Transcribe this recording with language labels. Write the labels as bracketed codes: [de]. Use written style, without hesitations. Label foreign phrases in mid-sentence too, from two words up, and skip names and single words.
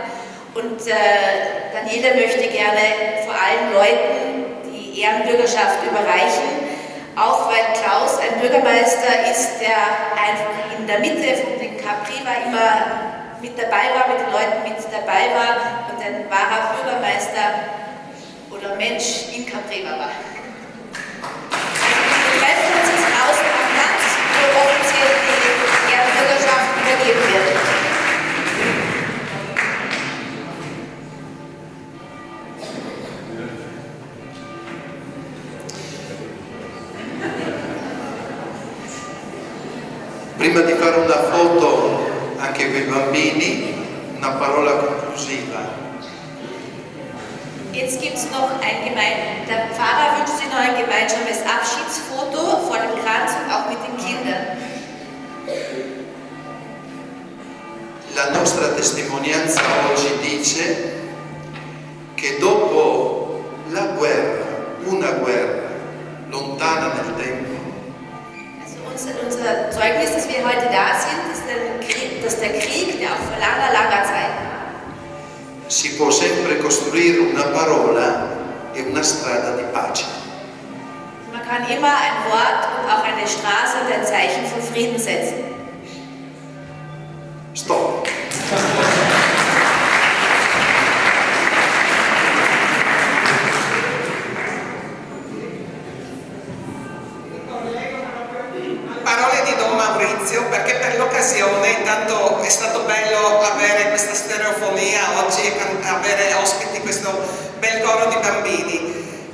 [de] Und Daniela möchte gerne vor allen Leuten die Ehrenbürgerschaft überreichen, auch weil Klaus ein Bürgermeister ist, der einfach in der Mitte von den Capriva immer mit dabei war, mit den Leuten mit dabei war und ein wahrer Bürgermeister oder Mensch in Capriva war. Wir treffen uns jetzt draußen am Platz, wo offiziell die Ehrenbürgerschaft übergeben wird. [it] Prima di fare una foto anche con i bambini, una parola conclusiva. [de] Jetzt gibt es noch der Pfarrer wünscht sich noch ein gemeinsames Abschiedsfoto vor dem Kranz und auch mit den Kindern. [it] La nostra testimonianza oggi dice che dopo la guerra, una guerra, lontana nel tempo, [de] Unser Zeugnis, dass wir heute da sind, ist der Krieg, der auch vor langer, langer Zeit war. [it] si può sempre costruire una parola e una strada di pace. [de] Man kann immer ein Wort und auch eine Straße und ein Zeichen von Frieden setzen. Stop. [it] Parole di Don Maurizio, perché per l'occasione intanto è stato bello avere questa stereofonia oggi e avere ospiti questo bel coro di bambini.